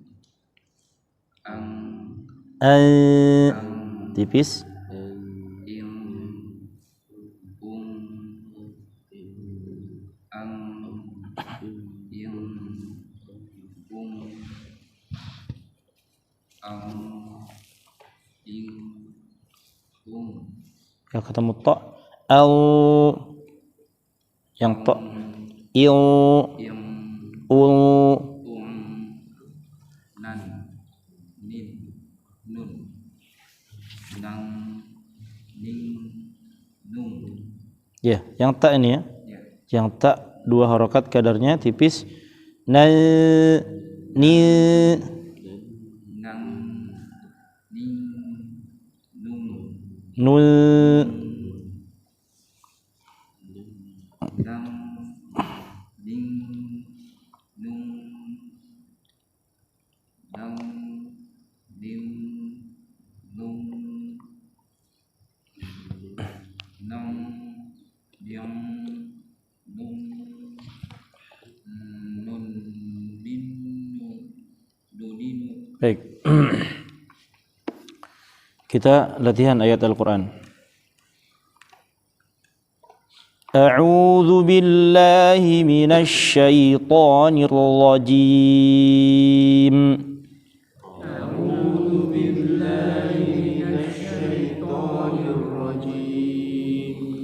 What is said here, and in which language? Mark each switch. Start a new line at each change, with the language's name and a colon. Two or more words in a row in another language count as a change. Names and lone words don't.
Indonesian: tipis. in Yang ketemu ta al, yang ta il ul nan nin nun nang ning nung. ya, yang ta ini ya. Ya. Yang ta dua harokat kadarnya tipis. Na ni Nang ning nung nul nang ning nung nang ning nung nang yang nung nun nin nuninu. Baik. Kita latihan ayat Al-Quran.
Arabic: أعوذ بالله من الشيطان الرجيم. أعوذ بالله من الشيطان الرجيم.